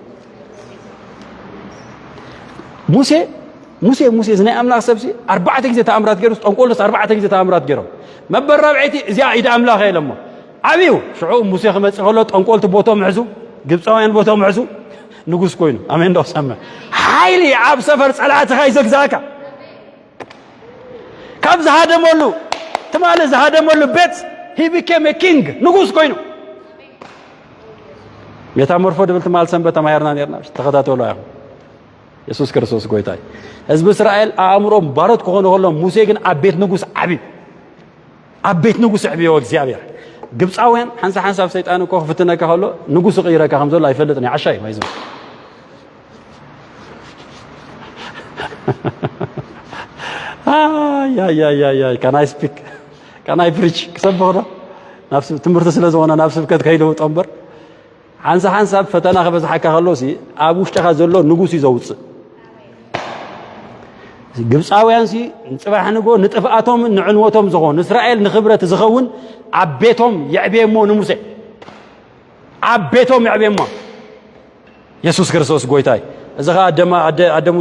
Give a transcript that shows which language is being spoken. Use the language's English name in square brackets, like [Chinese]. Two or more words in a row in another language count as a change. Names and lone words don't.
[Tigrinya] ሙሴ ዝናይ ኣምላኽ ሰብሲ 4 ግዜ ተኣምራት ገይሩስ ጠንቆሎስ 4 ግዜ ተኣምራት ገይሮም መበል ራብዒቲ እዚኣ ኢድ ኣምላኽ ኢሎሞ ዓብዩ ሽዑ ሙሴ ክመጽእ ከሎ ጠንቆልቲ ቦቶም ምሕዙ ግብፃውያን ቦቶም ምሕዙ ንጉስ ኮይኑ ኣሜን ዶ ሰመ ሓይሊ ኣብ ሰፈር ጸላእትኻ ይዘግዛእካ ካብ ዝሃደመሉ ትማለ ዝሃደመሉ ቤት [English] he became a king [Tigrinya] ንጉስ ኮይኑ ሜታሞርፎ ድብል ትማል ሰንበት ተማሂርና ነርና ተኸታተሉ ኢኹም ኢየሱስ ክርስቶስ ጎይታይ ህዝቢ እስራኤል ኣእምሮም ባሮት ክኾኑ ከሎም ሙሴ ግን ኣብ ቤት ንጉስ ዕብዮ እግዚኣብሔር ግብፃውያን ሓንሳብ ሰይጣን እኮ ክፍትነካ ከሎ ንጉስ ቅይረካ ከም ዘሎ ኣይፈልጥን ዓሻይ ማይዙ [English] can I preach [Tigrinya] ክሰብኽዶ ናብስ ትምህርቲ ስለ ዝኾነ ናብ ስብከት ከይለውጦ እምበር ሓንሳብ ፈተና ክበዝሓካ ከሎሲ ኣብ ውሽጢኻ ዘሎ ንጉስ እዩ ዘውፅእ ግብፃውያንሲ ንፅባሕ ንጎ ንጥፍኣቶም ንዕንወቶም ዝኾኑ እስራኤል ንኽብረት ዝኸውን ኣብ ቤቶም የዕብየሞ ንሙሴ ኣብ ቤቶም የዕብየሞ ኢየሱስ ክርስቶስ ጎይታይ እዚ ኸ ኣደ ሙሴ